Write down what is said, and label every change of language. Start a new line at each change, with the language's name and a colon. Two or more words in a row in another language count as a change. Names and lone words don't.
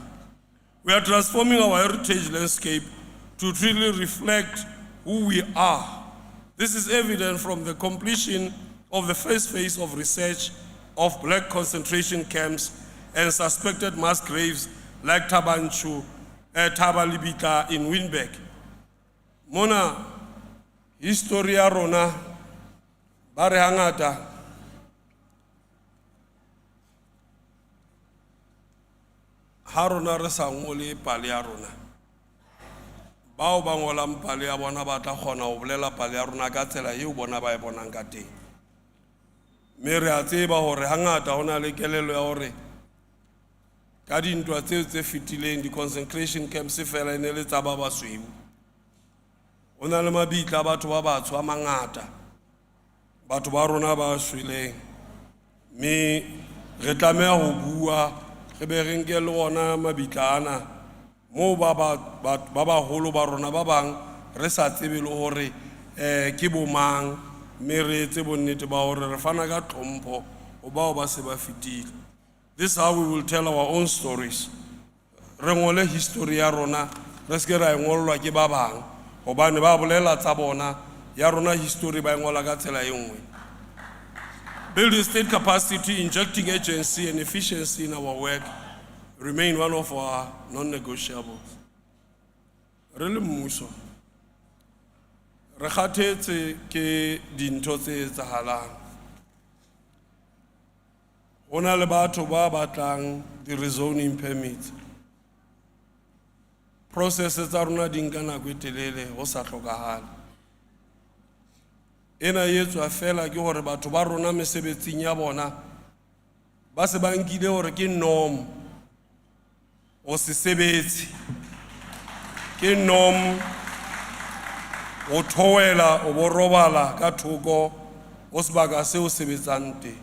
English: We are transforming our heritage landscape to truly reflect who we are. This is evident from the completion of the first phase of research of black concentration camps and suspected mass graves like Tabanchu Thaba Libita in Windberg.
Southern Sotho: Mona, historia rona, bare hangata, harona re sa ngole pale ya rona. Bao ba ngolang pale ya bona ba tla kgona ho bolela pale ya rona ka tsela eo bona ba e bonang ka teng. Mme re a tseba hore hangata hona le kelelo ya hore ka dintwa tseo tse fetileng di-concentration camps fela e ne le tsa ba basweu. Ho na le mabitla a batho ba batsho a mangata, batho ba rona ba shweleng. Mme re tlameha ho bua, re be re nke le ona mabitla ana moo ba baholo ba rona ba bang re sa tsebe le hore ke bo mang, mme re etse bonnete ba hore re fana ka tlhompho ho bao ba se ba fetile.
English: This is how we will tell our own stories.
Southern Sotho: Re ngole history ya rona, re ske ra ngolwa ke ba bang hobane ba bolela tsa bona ya rona history ba ngola ka tsela e nngwe.
English: Building state capacity, injecting agency and efficiency in our work remain one of our non-negotiables.
Southern Sotho: Re le mmuso, re kgathetse ke dintho tse etsahalang. Ho na le batho ba batlang di-rezoning permits. Processes tsa rona di nka nako e telele ho sa hlokahale. Ena e etswa fela ke hore batho ba rona mesebetsing ya bona ba se ba nkile hore ke norm o se sebetse, ke norm o thoela o bo robala ka thoko o sebaka se o sebetsang teng.